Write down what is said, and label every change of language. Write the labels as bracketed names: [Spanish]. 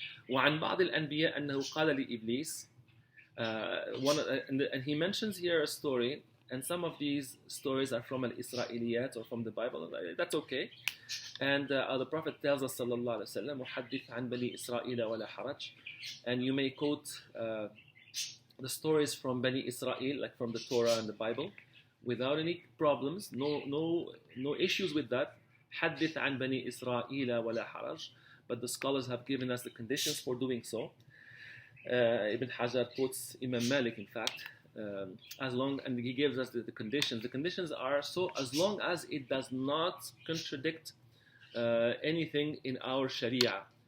[Arabic] وعن بعض الأنبياء أنه قال لإبليس, [English] and he mentions here a story, and some of these stories are from al-Isra'iliyat or from the Bible. That's okay. And the Prophet tells us, sallallahu alaihi wasallam, [Arabic] وحدث عن بني إسرائيل ولا حرج, [English] and you may quote the stories from Bani Israel, like from the Torah and the Bible, without any problems, no issues with that. [Arabic] حدث عن بني إسرائيل ولا حرج. [English] But the scholars have given us the conditions for doing so. Ibn Hajar quotes Imam Malik, in fact, and he gives us the conditions. The conditions are so as long as it does not contradict anything in our Sharia.